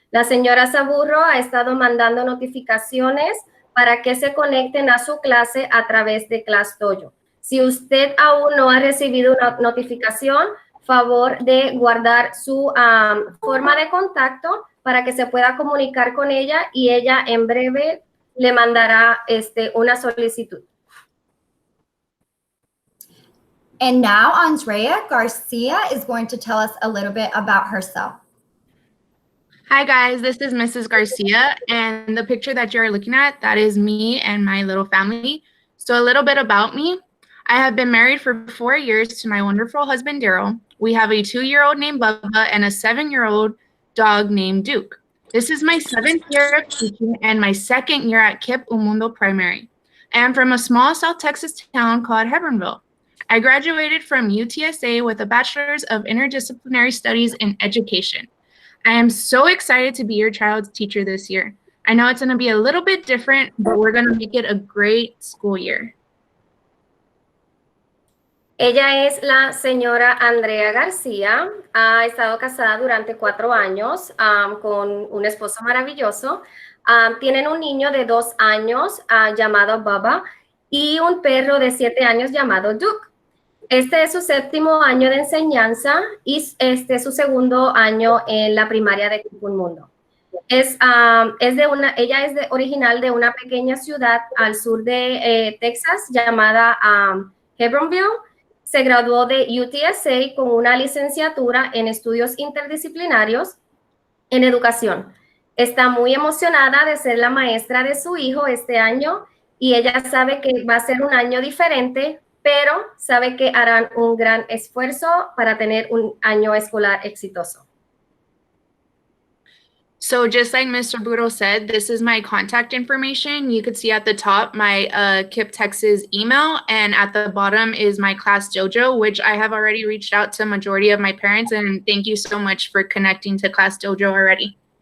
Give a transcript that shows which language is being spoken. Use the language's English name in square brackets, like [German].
[Spanish] La señora Saburro ha estado mandando notificaciones para que se conecten a su clase a través de Class Dojo. Si usted aún no ha recibido una notificación, favor de guardar su forma de contacto para que se pueda comunicar con ella y ella en breve le mandará una solicitud. [English] And now Andrea Garcia is going to tell us a little bit about herself. Hi guys, this is Mrs. Garcia, and the picture that you're looking at, that is me and my little family. So a little bit about me. I have been married for 4 years to my wonderful husband, Daryl. We have a 2-year-old named Bubba and a 7-year-old dog named Duke. This is my 7th year of teaching and my 2nd year at KIPP Un Mundo Primary. I am from a small South Texas town called Hebronville. I graduated from UTSA with a Bachelor's of Interdisciplinary Studies in Education. I am so excited to be your child's teacher this year. I know it's going to be a little bit different, but we're going to make it a great school year. [Spanish] Ella es la señora Andrea García. Ha estado casada durante 4 años con un esposo maravilloso. Tienen un niño de 2 años llamado Bubba y un perro de 7 años llamado Duke. Este es su 7º año de enseñanza y este es su 2º año en la primaria de KIPP Un Mundo. Ella es original de una pequeña ciudad al sur de Texas llamada Hebronville. Se graduó de UTSA con una licenciatura en estudios interdisciplinarios en educación. Está muy emocionada de ser la maestra de su hijo este año y ella sabe que va a ser un año diferente, pero sabe que harán un gran esfuerzo para tener un año escolar exitoso. [English] So just like Mr. Burro said, this is my contact information. You could see at the top my KIPP Texas email, and at the bottom is my Class Dojo, which I have already reached out to majority of my parents, and thank you so much for connecting to Class Dojo already.